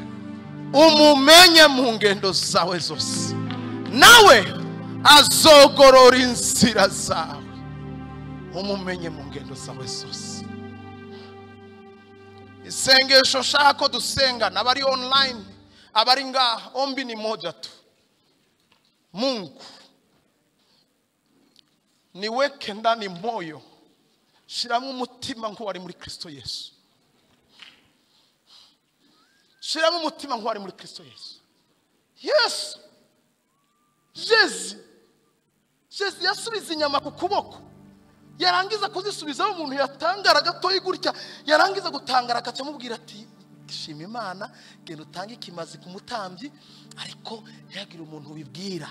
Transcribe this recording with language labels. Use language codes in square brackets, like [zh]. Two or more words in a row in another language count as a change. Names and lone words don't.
[rn] Umumenye mu ngendo zawe zose, nawe azogorora inzira zawe. Umumenye mu ngendo zawe zose. Isengesho shako dusenga nabari online, abari ngaha, [sw] ombi ni moja tu. Mungu niweke ndani moyo, [rn] shiramo umutima nk'uwari muri Kristo Yesu. Shiramo umutima nk'uwari muri Kristo Yesu. Yesu Jezi yasubiza inyama ku kuboko, yarangiza kuzisubizaho umuntu yatangara gatoyi gutya, yarangiza gutangara akaca mubwira ati shima Imana, genda utange ikimazi ku mutambyi, ariko yagira umuntu ubibwira.